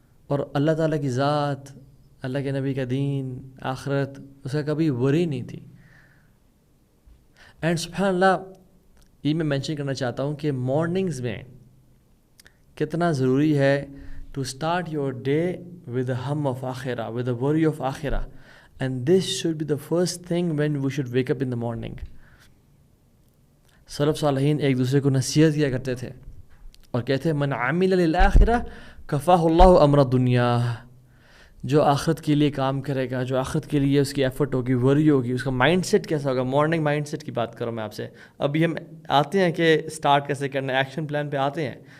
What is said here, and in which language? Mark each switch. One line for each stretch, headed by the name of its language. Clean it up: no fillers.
Urdu: اور اللہ تعالیٰ کی ذات، اللہ کے نبی کا دین، آخرت، اس کا کبھی وری نہیں تھی. اینڈ سبحان اللہ، یہ میں مینشن کرنا چاہتا ہوں کہ مارننگز میں کتنا ضروری ہے
English: to start your day with ہم of آخرہ،
Urdu: ود اے وری of آخرہ.
English: And this should be the first thing when we should wake up in the morning.
Urdu: سلف صالحین ایک دوسرے کو نصیحت کیا کرتے تھے اور کہتے ہیں
Arabic: من عمل للآخرہ کفاہ اللہ امر دنیا،
Urdu: جو آخرت کے لیے کام کرے گا، جو آخرت کے لیے اس کی ایفرٹ ہوگی، وری ہوگی، اس کا مائنڈ سیٹ کیسا ہوگا. مارننگ مائنڈ سیٹ کی بات کروں میں آپ سے. ابھی ہم آتے ہیں کہ اسٹارٹ کیسے کرنا ہے، ایکشن پلان پہ آتے ہیں.